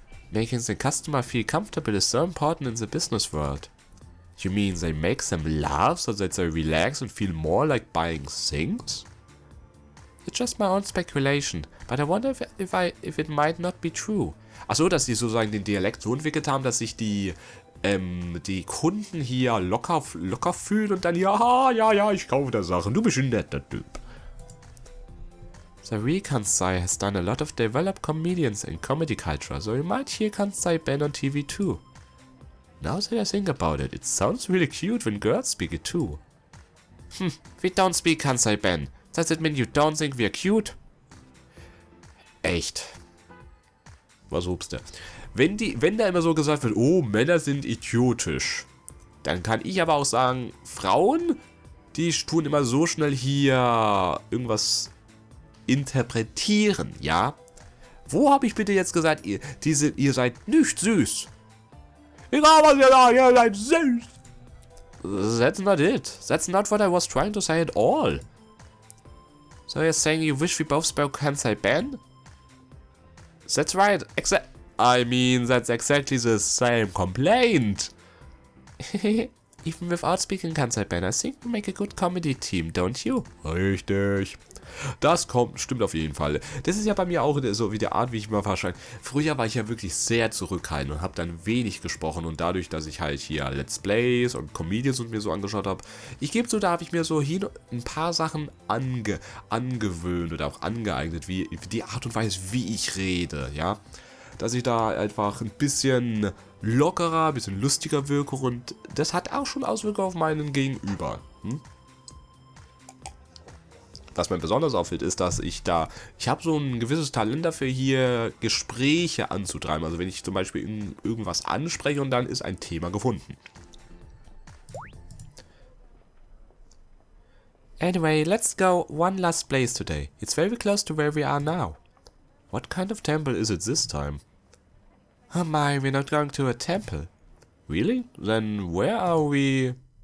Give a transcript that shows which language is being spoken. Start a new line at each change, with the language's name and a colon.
English: Making the customer feel comfortable is so important in the business world. You mean they make them laugh so that they relax and feel more like buying things? It's just my own speculation, but I wonder if it might not be true.
German: Achso, dass sie sozusagen den Dialekt so entwickelt haben, dass sich die Kunden hier locker fühlen und dann, ja, ich kaufe da Sachen, du bist ein netter Typ.
English: The real Kansai has done a lot of developed comedians in comedy culture, so you might hear Kansai Ben on TV too. Now that I think about it, it sounds really cute when girls speak it too. We don't speak Kansai Ben. Does it mean you don't think we're cute?
German: Echt. Was hupst du? Wenn da immer so gesagt wird, oh, Männer sind idiotisch, dann kann ich aber auch sagen, Frauen, die tun immer so schnell hier irgendwas interpretieren, ja? Wo habe ich bitte jetzt gesagt, ihr seid nicht süß? Egal was ihr sagt, ihr seid süß.
English: That's not it. That's not what I was trying to say at all. So you're saying you wish we both spoke Kansai Ben? That's right. That's exactly the same complaint. Even without speaking Kansai Ben, I think we make a good comedy team, don't you?
German: Richtig. Das stimmt auf jeden Fall. Das ist ja bei mir auch so wie der Art, wie ich mal wahrscheinlich. Früher war ich ja wirklich sehr zurückhaltend und habe dann wenig gesprochen und dadurch, dass ich halt hier Let's Plays und Comedians und mir so angeschaut habe, ich gebe so, da habe ich mir so hier ein paar Sachen angewöhnt oder auch angeeignet, wie die Art und Weise, wie ich rede, ja. Dass ich da einfach ein bisschen lockerer, ein bisschen lustiger wirke und das hat auch schon Auswirkungen auf meinen Gegenüber. Was mir besonders auffällt, ist, dass ich habe so ein gewisses Talent dafür, hier Gespräche anzutreiben. Also wenn ich zum Beispiel irgendwas anspreche und dann ist ein Thema gefunden.
English: Anyway, let's go one last place today. It's very close to where we are now. What kind of temple is it this time? Oh my, we're not going to a temple. Really? Then where are we?